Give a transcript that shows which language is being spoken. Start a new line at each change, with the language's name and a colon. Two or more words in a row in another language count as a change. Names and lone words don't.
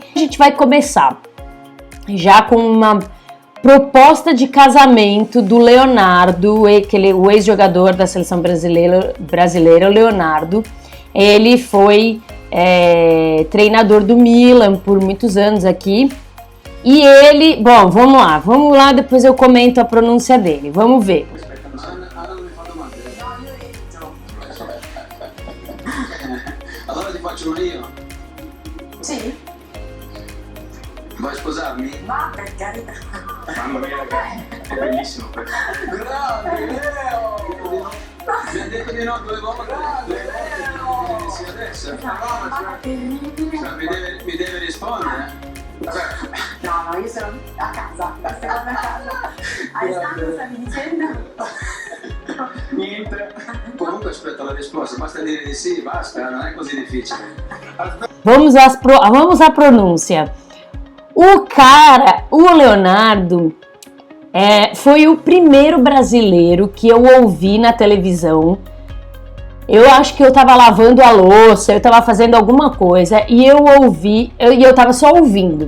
Portuguese: A gente vai começar já com uma proposta de casamento do Leonardo, o ex-jogador da seleção brasileira, o Leonardo. Ele foi treinador do Milan por muitos anos aqui. E ele, bom, vamos lá, depois eu comento a pronúncia dele, vamos ver.
Italian: Allora ti faccio un io? Sì. Vuoi sposarmi? Ma per carità. Mamma mia ragazzi, è bellissimo questo. Grande Leo! Mi ha detto di no 2 volte. Leo! Sì, adesso. Mi deve rispondere. No, io sono a casa, stiamo a casa. Alessandro, stavi dicendo? Niente. Comunque aspetta la risposta, basta dire di sì, basta, non è così difficile.
Portuguese: Vamos à pronúncia. O Leonardo foi o primeiro brasileiro que eu ouvi na televisão. Eu acho que eu tava lavando a louça, eu tava fazendo alguma coisa e eu ouvi, e eu tava só ouvindo.